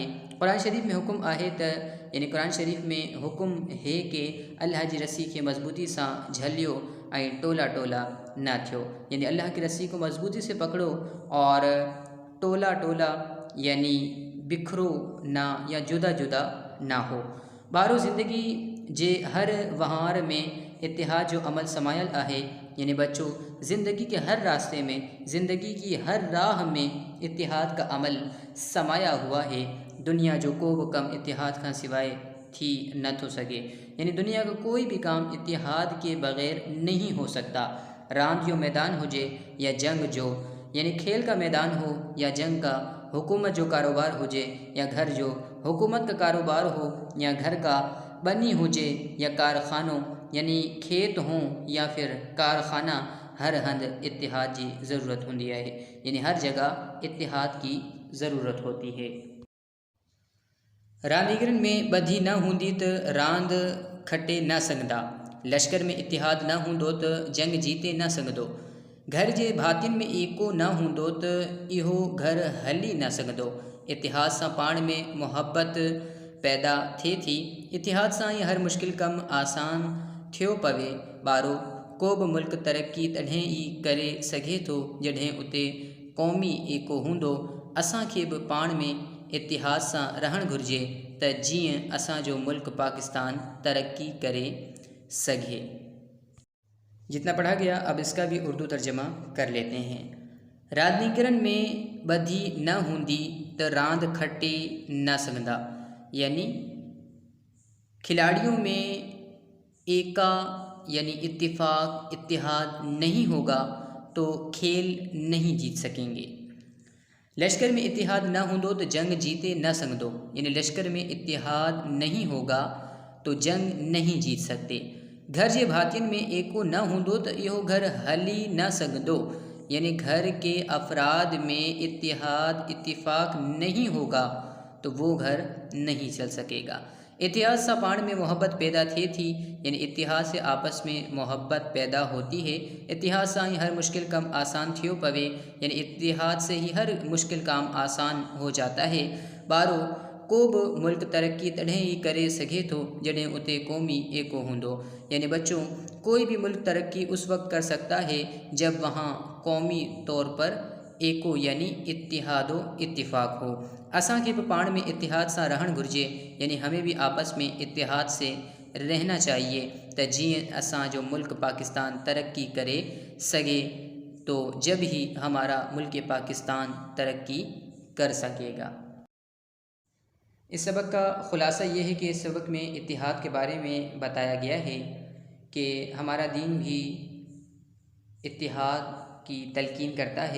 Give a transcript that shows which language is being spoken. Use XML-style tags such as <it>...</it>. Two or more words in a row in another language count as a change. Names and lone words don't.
<sd>कुरान शरीफ में हुक्म आहे त,</sd> <ur>یعنی قرآن شریف میں حکم ہے کہ اللہ کی رسی کے مضبوطی سے</ur> <sd>झलियो ऐं टोला टोला ना थियो,</sd> <ur>یعنی اللہ کی رسی کو مضبوطی سے پکڑو اور ٹولا ٹولا یعنی بکھرو نا یا جدا جدا نا ہو.</ur> <sd>बारो ज़िंदगी जे हर वहार में इत्तिहाद जो अमल समायल आहे,</sd> <ur>یعنی بچوں زندگی کے ہر راستے میں، زندگی کی ہر راہ میں اتحاد کا عمل سمایا ہوا ہے.</ur> <sd>दुनिया जो को भी कम इत्तिहाद का सिवाय थी न थो सके,</sd> <ur>یعنی دنیا کا کوئی بھی کام اتحاد کے بغیر نہیں ہو سکتا.</ur> <sd>रांद जो मैदान हुजे या जंग जो,</sd> <ur>یعنی کھیل کا میدان ہو یا جنگ کا,</ur> <sd>हुकूमत जो कारोबार हुजे या घर जो,</sd> <ur>حکومت کا کاروبار ہو یا گھر کا,</ur> <sd>बनी हुजे या कारखानों,</sd> <ur>یعنی کھیت ہوں یا پھر کارخانہ,</ur> <sd>हर हंद इत्तिहाद की ज़रूरत होंदी है,</sd> <ur>یعنی ہر جگہ اتحاد کی ضرورت ہوتی ہے.</ur> <sd>रांदीगरनि में ॿधी न हूंदी त रांद खटे न सघंदा, लश्कर में इत्तिहाद न हूंदो त जंग जीते न सघंदो, घर जे भातियुनि में एको न हूंदो त इहो घर हली न सघंदो। इत्तिहाद सां पाण में मुहब्बत पैदा थिए थी, इत्तिहाद सां ई हर मुश्किल कम आसान थियो पवे। बारो को भी मुल्क तरक्की तॾहिं ई करे सघे थो जॾहिं उते क़ौमी एको हूंदो। असांखे भी पाण में इत्तिहाद सां रहण घुर्जे त जीअं असांजो मुल्क पाकिस्तान तरक्की करे सघे।</sd> <ur>جتنا پڑھا گیا اب اس کا بھی اردو ترجمہ کر لیتے ہیں.</ur> <sd>रांदीगरनि में ॿधी न हूंदी त रांद खटे न सघंदा,</sd> <ur>یعنی کھلاڑیوں میں ایکا یعنی اتفاق اتحاد نہیں ہوگا تو کھیل نہیں جیت سکیں گے.</ur> <sd>लश्कर में इत्तिहाद न होंदो तो जंग जीते न सघंदो,</sd> <ur>یعنی لشکر میں اتحاد نہیں ہوگا تو جنگ نہیں جیت سکتے.</ur> <sd>घर जे भातियुनि में एको न होंदो तो इहो घर हली न सघंदो,</sd> <ur>یعنی گھر کے افراد میں اتحاد اتفاق نہیں ہوگا تو وہ گھر نہیں چل سکے گا.</ur> <sd>इत्तिहाद से पाण में मोहब्बत पैदा थिए थी,</sd> <ur>یعنی اتحاد سے آپس میں محبت پیدا ہوتی ہے. اتحاد سے ہی ہر مشکل کام آسان</ur> <sd>थियो पवे,</sd> <ur>یعنی اتحاد سے ہی ہر مشکل کام آسان ہو جاتا ہے.</ur> <sd>बारो को भी मुल्क तरक्की तॾहिं ही करे सघे थो जॾहिं उते क़ौमी एको हूंदो,</sd> <ur>یعنی بچوں کوئی بھی ملک ترقی اس وقت کر سکتا ہے جب وہاں قومی طور پر ایکو یعنی اتحادو اتفاق ہو.</ur> <sd>असां के भी पाण में इत्तिहाद से रहन घुर्जे,</sd> <ur>یعنی ہمیں بھی آپس میں اتحاد سے رہنا چاہیے</ur> <sd>त जीअं असां जो मुल्क पाकिस्तान तरक्की करे सके,</sd> <ur>تو جب ہی ہمارا ملک پاکستان ترقی کر سکے گا. اس سبق کا خلاصہ یہ ہے کہ اس سبق میں اتحاد کے بارے میں بتایا گیا ہے کہ ہمارا دین بھی اتحاد کی تلقین کرتا ہے.</ur>